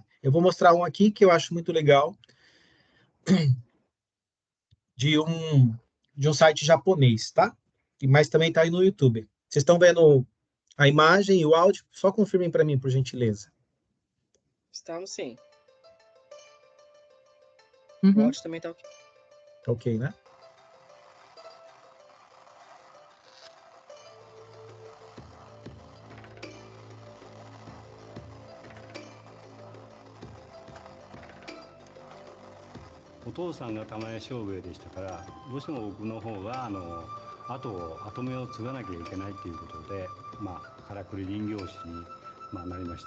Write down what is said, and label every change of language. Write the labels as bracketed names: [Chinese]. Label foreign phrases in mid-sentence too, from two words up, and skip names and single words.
[Portuguese] Eu vou mostrar um aqui que eu acho muito legal, de um, de um site japonês, tá? Mas também tá aí no YouTube. Vocês estão vendo a imagem e o áudio? Só confirmem para mim, por gentileza. Estamos sim. O Uhum. áudio também tá ok. Tá ok, né? [Japanese] お父さんが玉屋商兵衛でしたから、どうしても僕の方が跡目を継がなきゃいけないということで、からくり人形師に、なりました。